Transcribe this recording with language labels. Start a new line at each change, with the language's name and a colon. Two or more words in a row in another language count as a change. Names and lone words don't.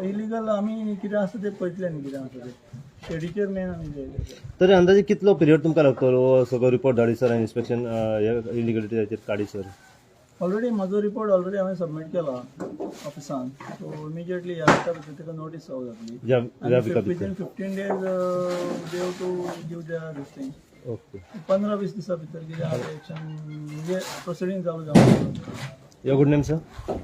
Konkani: इलिगल आमी कितें आसा ते पळयतले न्ही कितें आसा ते शेडीचेर मेन आमी जाय. तरी अंदाजे कितलो पिरियड तुमकां लागतलो सगळो रिपोर्ट धाडीसर आनी इन्स्पेक्शन इलिगलिटीचेर काडीसर. ऑलरेडी म्हाजो रिपोर्ट ऑलरेडी हांवें सबमीट केला ऑफिसान
English: so immediately
Konkani: ह्या विका भितर ताका नोटीस सर्व जातली.
English: within 15 days they have to give their this thing.
Konkani: ओके. 15-20 दिसां भितर कितें आहा तें एक्शन म्हणजे प्रोसिडींग चालू जावंक.
English: your good name sir.